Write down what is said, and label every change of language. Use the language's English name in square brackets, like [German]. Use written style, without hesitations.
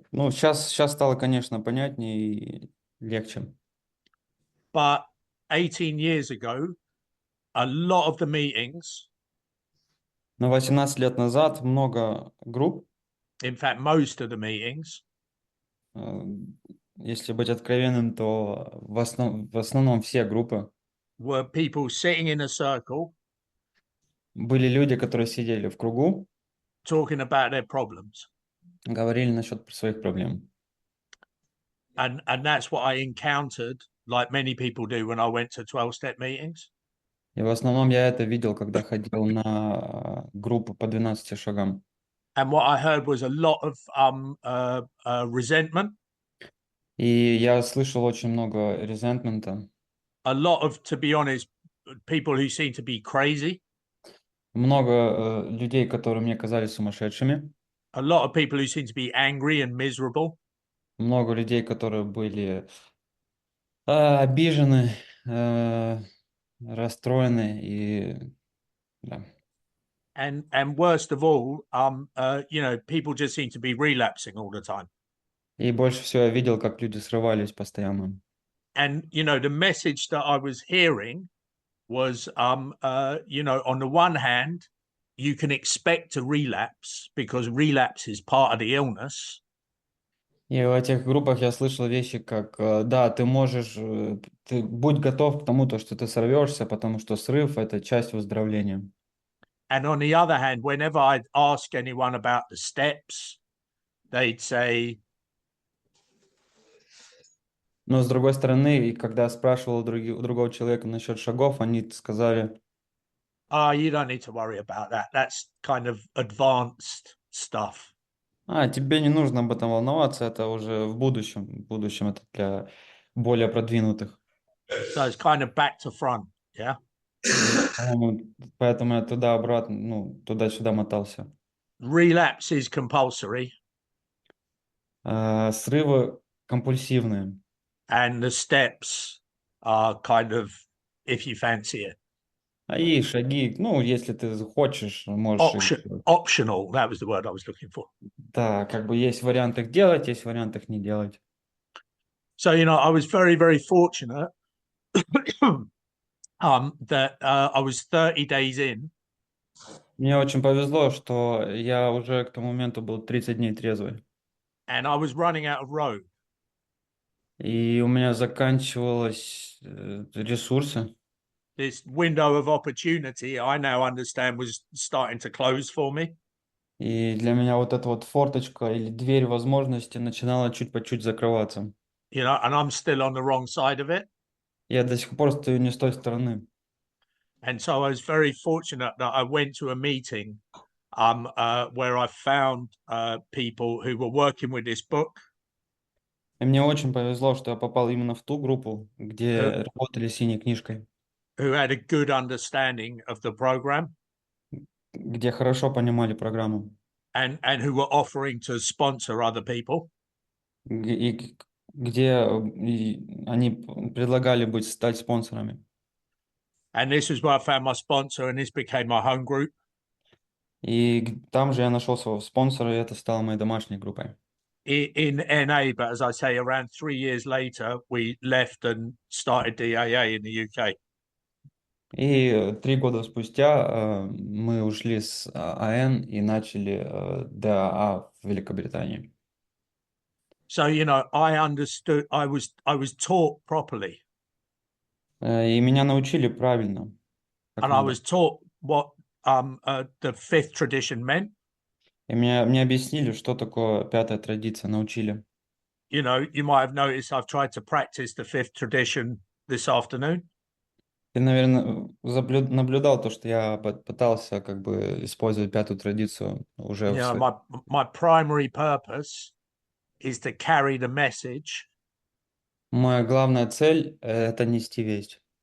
[Russian] Сейчас стало, конечно, понятнее и легче. [English] But 18 years ago, a lot of the meetings, [Russian] Но 18 лет назад много групп, [English] in fact, most of the meetings, [Russian] если быть откровенным, то в основном все группы [English] were people sitting in a circle [Russian] были люди, которые сидели в кругу, [English] talking about their problems. [Russian] говорили насчет своих проблем. [English] And that's what I encountered, like many people do, when I went to 12-step meetings. [Russian] И в основном я это видел, когда ходил на группу по 12 шагам. [English] And what I heard was a lot of resentment. [Russian] И я слышал очень много резентмента. [English] A lot of, to be honest, people who seem to be crazy. [Russian] Много людей, которые мне казались сумасшедшими. [English] A lot of people who seem to be angry and miserable. [Russian] Много людей, которые были обижены, расстроены и да. [English] And worst of all, people just seem to be relapsing all the time. [Russian] И больше всего я видел, как люди срывались постоянно. [English] And the message that I was hearing was, on the one hand, you can expect to relapse because relapse is part of the illness. [Russian] И в этих группах я слышал вещи, как, да, ты можешь, ты будь готов к тому, что ты сорвешься, потому что срыв – это часть выздоровления. [English] And on the other hand, whenever I'd ask anyone about the steps, they'd say... [Russian] Но с другой стороны, и когда спрашивал у другого человека насчет шагов, они сказали... [English] You don't need to worry about that. That's kind of advanced stuff. [Russian] Тебе не нужно об этом волноваться, это уже в будущем. В будущем это для более продвинутых. [English] So it's kind of back to front, yeah? [Russian] Поэтому я туда-обратно, туда-сюда мотался. [English] Relapse is compulsory, [Russian] Срывы компульсивные. [English] and the steps are kind of if you fancy it. [Russian] И шаги, если ты хочешь, можешь их делать. [English] Optional, that was the word I was looking for. [Russian] Да, как бы есть вариант их делать, есть вариант их не делать. [English] So, I was very, very fortunate that I was 30 days in. [Russian] Мне очень повезло, что я уже к тому моменту был 30 дней трезвый. [English] And I was running out of road. [Russian] И у меня заканчивались ресурсы. [English] This window of opportunity, I now understand, was starting to close for me. [Russian] И для меня вот эта вот форточка или дверь возможности начинала чуть по чуть закрываться. [English] And I'm still on the wrong side of it. [Russian] Я до сих пор стою не с той стороны. [English] And so I was very fortunate that I went to a meeting where I found people who were working with this book. [Russian] И мне очень повезло, что я попал именно в ту группу, где работали с синей книжкой, [English] who had a good understanding of the program, [Russian] где хорошо понимали программу. [English] and who were offering to sponsor other people. [Russian] И где они предлагали стать спонсорами. [English] And this is where I found my sponsor, and this became my home group. [Russian] И там же я нашел своего спонсора, и это стало моей домашней группой. [English] In NA, but as I say, around 3 years later, we left and started DAA in the UK. [Russian] И 3 года спустя мы ушли с АН и начали ДАА в Великобритании. [English] So, I understood, I was taught properly. [Russian] И меня научили правильно. [English] And I was taught what the fifth tradition meant. [Russian] И мне объяснили, что такое пятая традиция, научили. [English] You might have noticed I've tried to practice the fifth tradition this afternoon. [Russian] Ты, наверное, наблюдал то, что я пытался как бы использовать пятую традицию уже в своей... [English] My primary purpose is to carry the message. [Russian] Моя главная цель – это нести весть.